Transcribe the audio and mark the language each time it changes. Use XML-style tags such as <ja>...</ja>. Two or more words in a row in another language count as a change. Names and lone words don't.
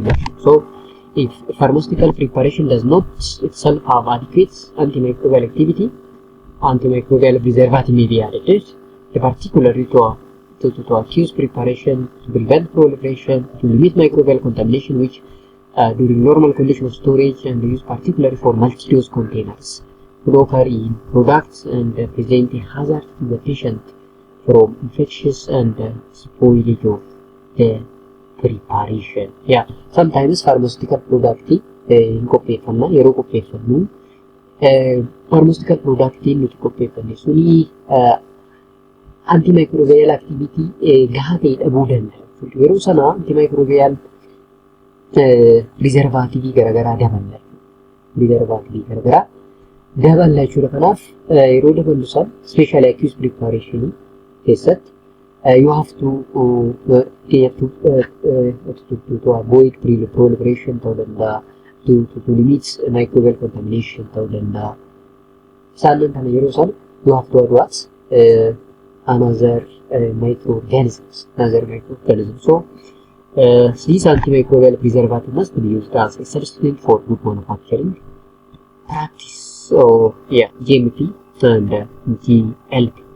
<en>So if pharmaceutical preparation does not itself have adequate antimicrobial activity, antimicrobial preservative may be added, particularly to accuse preparation, to prevent proliferation, to limit microbial contamination, which during normal condition of storage and use, particularly for multi-dose containers, could occur in products and present a hazard to the patient from infectious and spoilage of the preparation. Yeah, sometimes pharmaceutical product</en> <om>in qopheeffanna yeroo qopheeffannu</om> <en>pharmaceutical product</en> <om>nuti qopheeffanne suni</om> <en>antimicrobial activity</en> <om>gahaa ta'e dhabuu danda'a. Yeroo sana</om> <en>antimicrobial preservative</en> <om>garagaraa daballa. Preservative garagaraa daballa jechuudha. Kanaaf yeroo daballu san</om> <en>specially accused preparation</en> <om>keessatti</om> <en>you have to avoid proliferation</en> <om>ta'uu danda'a,</om> <en>to limit microbial contamination</en> <om>ta'uu danda'a. Isaan kana yeroo san</om> <en>you have to add what another microorganisms. So these antimicrobial preservatives must be used as a substitute for good manufacturing practice. So yeah, GMP and GLP.</en>